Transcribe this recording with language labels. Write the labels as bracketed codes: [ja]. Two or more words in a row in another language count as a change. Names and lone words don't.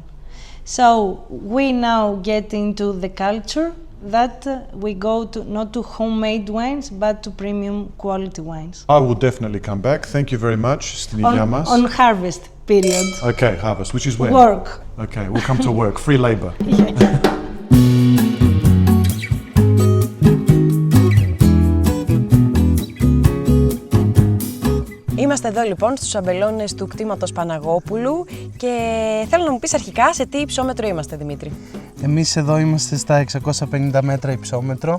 [en] So we now get into the culture that we go to not to homemade wines but to premium quality wines. I will definitely come back. Thank you very much. On harvest period. Okay, harvest, which is when? Work. Okay, we'll come to work. Free labor. [el] Είμαστε εδώ λοιπόν στους αμπελώνες του κτήματος Παναγόπουλου και θέλω να μου πεις αρχικά σε τι υψόμετρο είμαστε, Δημήτρη. Εμείς εδώ είμαστε στα 650 μέτρα υψόμετρο.